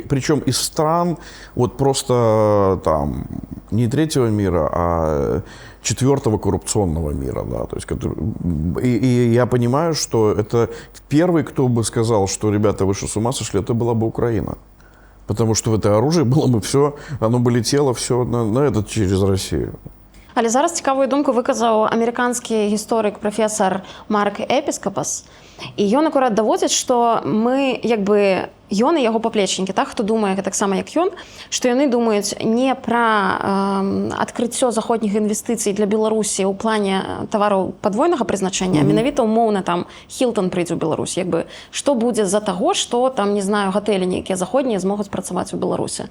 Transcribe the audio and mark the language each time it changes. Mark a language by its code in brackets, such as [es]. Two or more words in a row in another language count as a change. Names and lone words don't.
[ru] Причем из стран вот просто там не 3-го мира, а 4-го коррупционного мира. Да, то есть, и я понимаю, что это первый, кто бы сказал, что ребята, вы что, с ума сошли, это была бы Украина. Потому что это оружие было бы все, оно бы летело все на этот через Россию. [be] Але зараз цікавую думку виказав американскі гісторик прафесор Марк Епіскапас. І ён акурат даводзіць, што мы як бы ён і яго паплечнікі, так, хто думае таксама як ён, што яны думаюць не пра адкрыццё заходніх інвестыцый для Беларусі ў плане тавараў падвойнага прызначэння, менавіта умоўна там Hilton прыйдзе ў Беларусь, як бы што будзе з-за таго, што там, не знаю, гатэлі нейкія заходнія змогуць працаваць у Беларусі.